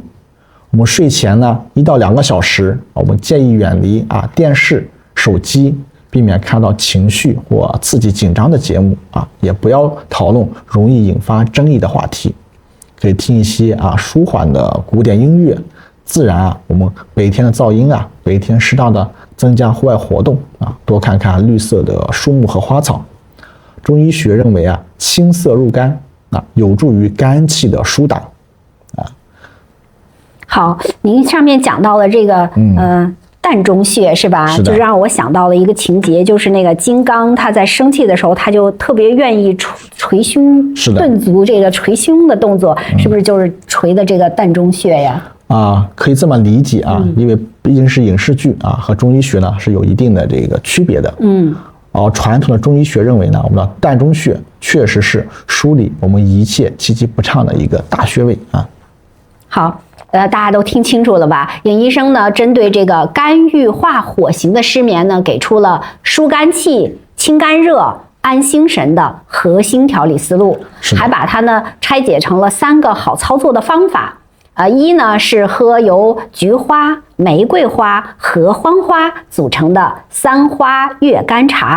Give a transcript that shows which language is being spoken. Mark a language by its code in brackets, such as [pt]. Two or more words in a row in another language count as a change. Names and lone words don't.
[zh] 我們睡前呢1到2個小時，我們建議遠離電視、手機，避免看到情緒或刺激緊張的節目也不要討論容易引發爭議的話題，可以聽一些舒緩的古典音樂。自然我們白天的噪音白天適當的增加戶外活動多看看綠色的樹木和花草。中醫學認為青色入肝有助於肝氣的疏導好，您上面講到了這個膻中穴是吧？就讓我想到了一個情節，就是那個金剛他在生氣的時候，他就特別願意捶胸頓足，這個捶胸的動作是不是就是捶的這個膻中穴呀？可以這麼理解因為畢竟是影視劇和中醫學呢是有一定的這個區別的。傳統的中醫學認為呢，我們的膻中穴確實是梳理我們一切氣機不暢的一個大穴位好。大家都聽清楚了吧？尹醫生呢，針對這個肝鬱化火型的失眠呢，給出了疏肝氣、清肝熱、安心神的核心調理思路，還把它呢拆解成了3個好操作的方法。一呢是喝由菊花、玫瑰花、合歡花組成的3花月甘茶。